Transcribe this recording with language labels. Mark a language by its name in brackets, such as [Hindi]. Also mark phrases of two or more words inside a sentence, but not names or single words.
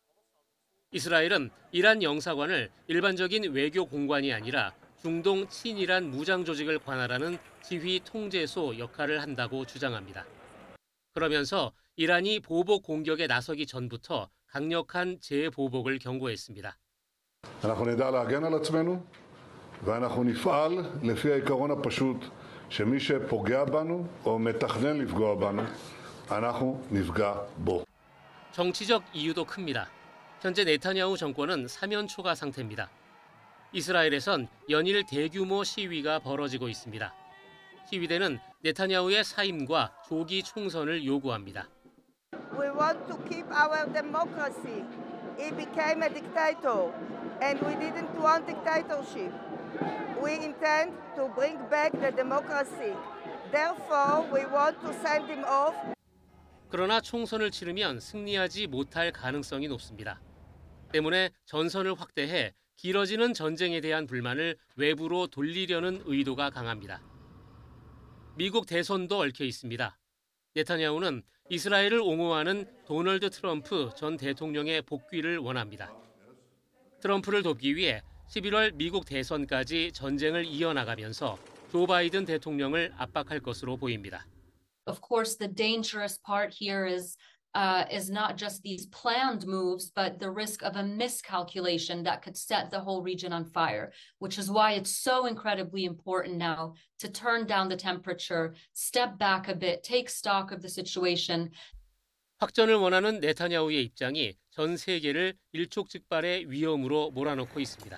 [Korean] 이스라엘은 이란 영사관을 일반적인 외교 공관이 아니라 중동 친이란 무장 조직을 관할하는 지휘 통제소 역할을 한다고 주장합니다. 그러면서 이란이 보복 공격에 나서기 전부터 강력한 재보복을 경고했습니다. [Hebrew] אנחנו נדע להגן על עצמנו ואנחנו נפעל לפי העיקרון הפשוט שמי שפוגע בנו או מתכנן לפגוע בנו אנחנו נפגע בו. [Korean] 정치적 이유도 큽니다. 현재 네타냐후 정권은 사면 초과 상태입니다. 이스라엘에선 연일 대규모 시위가 벌어지고 있습니다. 시위대는 네타냐후의 사임과 조기 총선을 요구합니다. [English] We want to keep our democracy. He became a dictator, and we didn't want dictatorship. We intend to bring back the democracy. Therefore, we want to send him off. [Korean] 그러나 총선을 치르면 승리하지 못할 가능성이 높습니다. 때문에 전선을 확대해 길어지는 전쟁에 대한 불만을 외부로 돌리려는 의도가 강합니다. 미국 대선도 얽혀 있습니다. 네타냐후는 이스라엘을 옹호하는 도널드 트럼프 전 대통령의 복귀를 원합니다. 트럼프를 돕기 위해 11월 미국 대선까지 전쟁을 이어나가면서 조 바이든 대통령을 압박할 것으로 보입니다. [English] Of course, the dangerous part here is not just these planned moves, but the risk of a miscalculation that could set the whole region on fire, which is why it's so incredibly important now to turn down the temperature, step back a bit, take stock of the situation. [Korean] 확전을 원하는 네타냐후의 입장이 전 세계를 일촉즉발의 위험으로 몰아넣고 있습니다.